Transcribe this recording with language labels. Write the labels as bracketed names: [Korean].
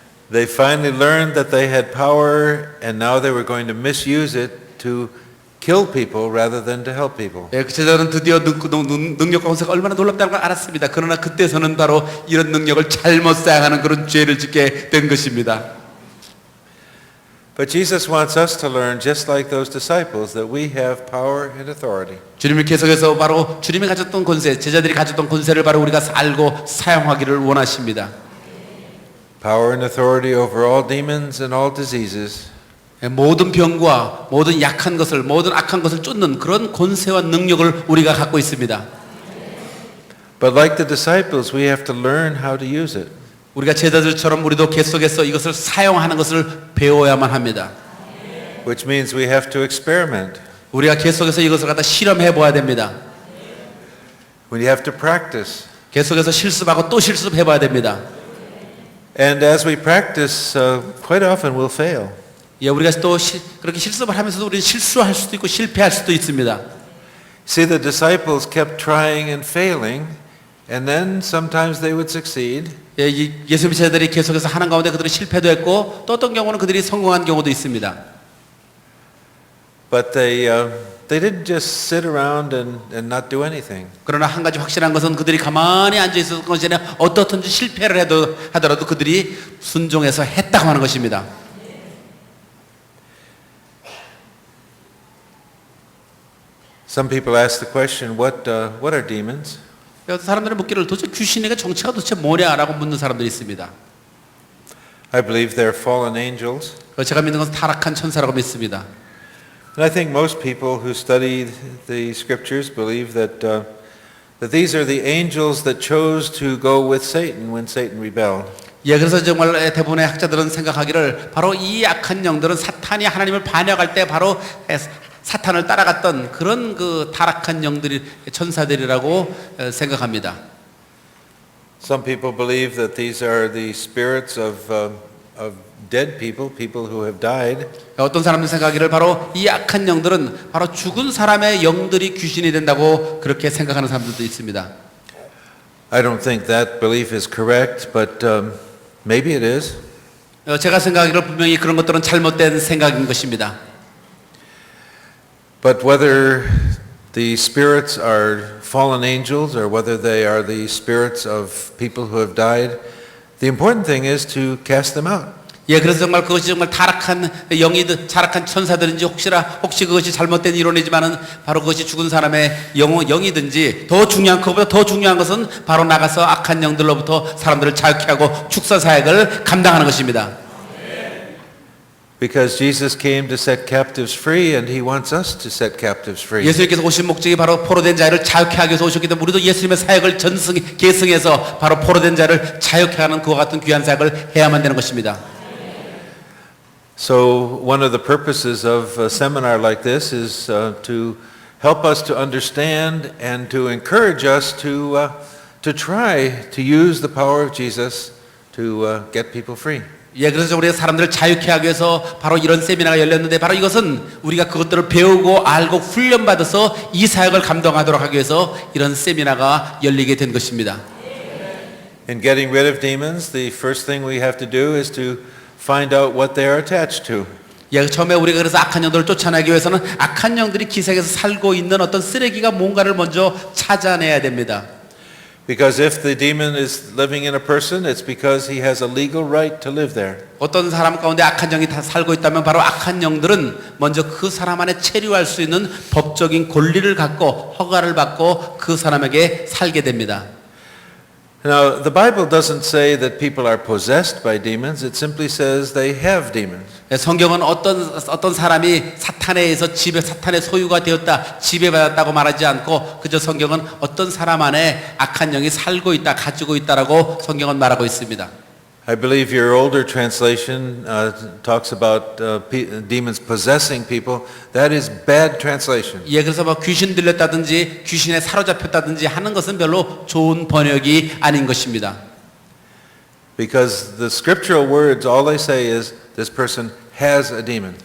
[English] They finally learned that they had power, and now they were going to misuse it to kill people rather than to help people. [Korean] 예, 그 제자들은 드디어 능력과 권세가 얼마나 놀랍다는 걸 알았습니다. 그러나 그때서는 바로 이런 능력을 잘못 사용하는 그런 죄를 짓게 된 것입니다. [English] But Jesus wants us to learn, just like those disciples, that we have power and authority. [Korean] 주님이 계속해서 바로 주님이 가졌던 권세, 제자들이 가졌던 권세를 바로 우리가 알고 사용하기를 원하십니다. [English] Power and authority over all demons and all diseases. [Korean] 모든 병과 모든 약한 것을, 모든 악한 것을 쫓는 그런 권세와 능력을 우리가 갖고 있습니다. [English] But like the disciples, we have to learn how to use it. [Korean] 우리가 제자들처럼 우리도 계속해서 이것을 사용하는 것을 배워야만 합니다. [English] Which means we have to experiment. [Korean] 우리가 계속해서 이것을 갖다 실험해 보아야 됩니다. [English] We have to practice. [Korean] 계속해서 실습하고 또 실습해 봐야 됩니다. [English] And as we practice, quite often we'll fail. [Korean] 예, 우리가 또 그렇게 실습을 하면서도 우리는 실수할 수도 있고 실패할 수도 있습니다. [English] See, the disciples kept trying and failing, and then sometimes they would succeed. [Korean] 예, 예수님 제자들이 계속해서 하는 가운데 그들이 실패도 했고 또 어떤 경우는 그들이 성공한 경우도 있습니다. [English] But they didn't just sit around and not do anything. [Korean] 그러나 한 가지 확실한 것은 그들이 가만히 앉아 있었던 것이 아니라 어떻든지 실패를 하더라도 그들이 순종해서 했다고 하는 것입니다. [English] Some people ask the question, what are demons? [Korean] 그래서 사람들은 묻기를 도대체 귀신에게 정체가 도대체 뭐냐라고 묻는 사람들이 있습니다. [English] I believe they're fallen angels. [Korean] 제가 믿는 것은 타락한 천사라고 믿습니다. [English] And I think most people who study the scriptures believe that these are the angels that chose to go with Satan when Satan rebelled. [Korean] 예, 그래서 정말 대부분의 학자들은 생각하기를 바로 이 악한 영들은 사탄이 하나님을 반역할 때 바로 사탄을 따라갔던 그런 그 타락한 영들이 천사들이라고 생각합니다. [English] Some people believe that these are the spirits of dead people, people who have died. [Korean] 어떤 사람들 생각하기를 바로 이 악한 영들은 바로 죽은 사람의 영들이 귀신이 된다고 그렇게 생각하는 사람들도 있습니다. [English] I don't think that belief is correct, but maybe it is. [Korean] 제가 생각하기를 분명히 그런 것들은 잘못된 생각인 것입니다. [English] But whether the spirits are fallen angels or whether they are the spirits of people who have died, the important thing is to cast them out. [Korean] 예, 그래서 정말 그것이 정말 타락한 영이든 타락한 천사들인지 혹시 그것이 잘못된 이론이지만은 바로 그것이 죽은 사람의 영이든지 더 중요한 그것보다 더 중요한 것은 바로 나가서 악한 영들로부터 사람들을 자유케 하고 축사 사역을 감당하는 것입니다. [English] Because Jesus came to set captives free and he wants us to set captives free. [Korean] 예수님께서 오신 목적이 바로 포로된 자를 자유케 하기 위해서 오셨기 때문에 우리도 예수님의 사역을 계승해서 바로 포로된 자를 자유케 하는 그와 같은 귀한 사역을 해야만 되는 것입니다. [English] So one of the purposes of a seminar like this is to help us to understand and to encourage us to try to use the power of Jesus to get people free. [Korean] 예, 그래서 우리가 사람들을 자유케 하기 위해서 바로 이런 세미나가 열렸는데 바로 이것은 우리가 그것들을 배우고 알고 훈련받아서 이 사역을 감당하도록 하기 위해서 이런 세미나가 열리게 된 것입니다. [English] In getting rid of demons, the first thing we have to do is to find out what they are attached to. [Korean] 예, 처음에 우리가 그래서 악한 영들을 쫓아내기 위해서는 악한 영들이 기생에서 살고 있는 어떤 쓰레기가 뭔가를 먼저 찾아내야 됩니다. [English] Because if the demon is living in a person, it's because he has a legal right to live there. [Korean] 어떤 사람 가운데 악한 영이 다 살고 있다면 바로 악한 영들은 먼저 그 사람 안에 체류할 수 있는 법적인 권리를 갖고 허가를 받고 그 사람에게 살게 됩니다. [English] Now, the Bible doesn't say that people are possessed by demons. It simply says they have demons. [Korean] 성경은 어떤 사람이 사탄에 의해서 사탄의 소유가 되었다, 지배받았다고 말하지 않고 그저 성경은 어떤 사람 안에 악한 영이 살고 있다, 가지고 있다라고 성경은 말하고 있습니다. [English] I believe your older translation talks about demons possessing people. That is bad translation. [Korean] 예, 그래서 뭐 귀신 들렸다든지 귀신에 사로잡혔다든지 하는 것은 별로 좋은 번역이 아닌 것입니다. [English] Because the scriptural words, all they say is this person has a demon.